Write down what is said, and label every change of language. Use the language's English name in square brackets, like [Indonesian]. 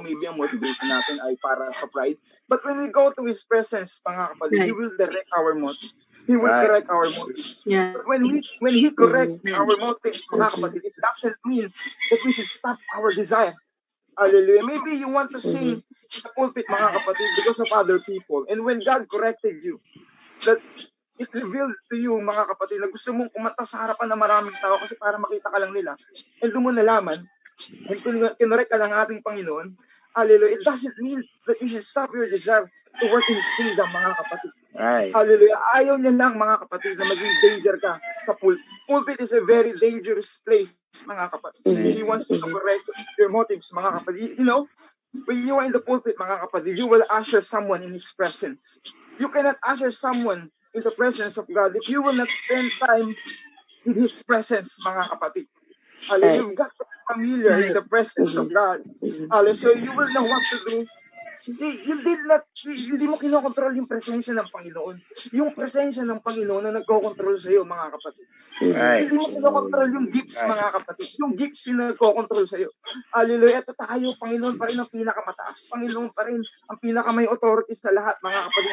[Filipino] Maybe ang motivation natin ay para sa pride. [English] But when we go to His presence, mga kapatid, He will direct our motives. He will correct our motives. Yeah. But when He correct our motives, mga kapatid, it doesn't mean that we should stop our desire. Hallelujah. Maybe you want to sing in the pulpit, mga kapatid, because of other people. And when God corrected you, that it revealed to you, [Filipino] mga kapatid, na gusto mong kumanta sa harapan ng maraming tao kasi para makita ka lang nila. [English] And [Filipino] doon mo nalaman, [English] and [Filipino] kinorek ka ng ating Panginoon, [English] hallelujah, it doesn't mean that you should stop your desire to work in His kingdom, mga kapatid. Right. Hallelujah. [Filipino] Ayaw niya lang, mga kapatid, na maging danger ka sa pulpit. [English] Pulpit is a very dangerous place, mga kapatid. He wants to correct your motives, mga kapatid. When you are in the pulpit, mga kapatid, you will usher someone in His presence. You cannot usher someone in the presence of God if you will not spend time in His presence, mga kapatid. You've got to be familiar in the presence of God. So you will know what to do. [Filipino] See, hindi mo kinokontrol yung presensya ng Panginoon. Yung presensya ng Panginoon na nagkokontrol sa iyo, mga kapatid. Right. Hindi mo kinokontrol yung gifts, mga kapatid. Yung gifts yung nagkokontrol sa iyo. Hallelujah. Ito tayo, Panginoon pa rin ang pinakamataas. Panginoon pa rin ang pinakamay authority sa lahat, mga kapatid.